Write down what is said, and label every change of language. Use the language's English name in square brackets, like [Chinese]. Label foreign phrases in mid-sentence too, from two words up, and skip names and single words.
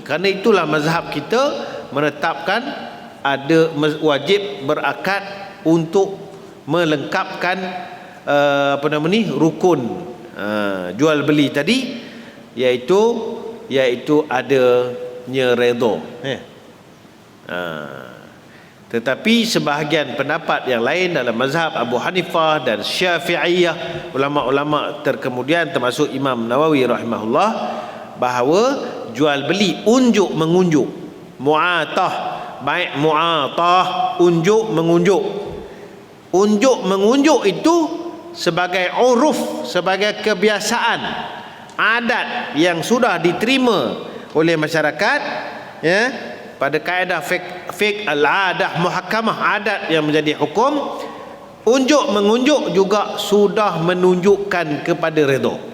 [Malay] Kerana itulah mazhab kita menetapkan ada wajib berakad untuk melengkapkan rukun jual beli tadi, iaitu adanya redha. Tetapi sebahagian pendapat yang lain dalam mazhab Abu Hanifah dan Syafi'iyah, ulama-ulama terkemudian termasuk Imam Nawawi rahimahullah, bahawa jual beli unjuk mengunjuk, mu'atah, baik mu'atah, unjuk mengunjuk. Unjuk mengunjuk itu sebagai uruf, sebagai kebiasaan, adat yang sudah diterima oleh masyarakat ya. Pada kaedah fiqh [Arabic] العادة محكمة, [Malay] adat yang menjadi hukum, unjuk mengunjuk juga sudah menunjukkan kepada redha.